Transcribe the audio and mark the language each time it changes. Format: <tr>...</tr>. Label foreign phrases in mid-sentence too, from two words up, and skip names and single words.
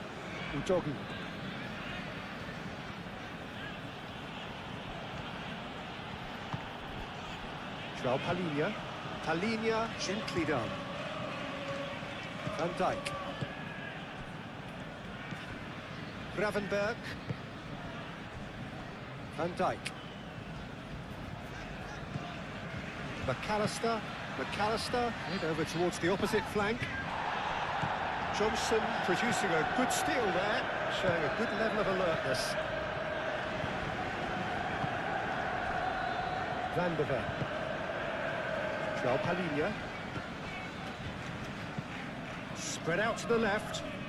<en>Udogi. João Palhinha. Palhinha, gently done. Van Dijk. Gravenberg. Van Dijk. McAllister. McAllister, head over towards the opposite flank. Johnson producing a good steal there, showing a good level of alertness. Van der Ven. João Palhinha. Spread out to the left.</en>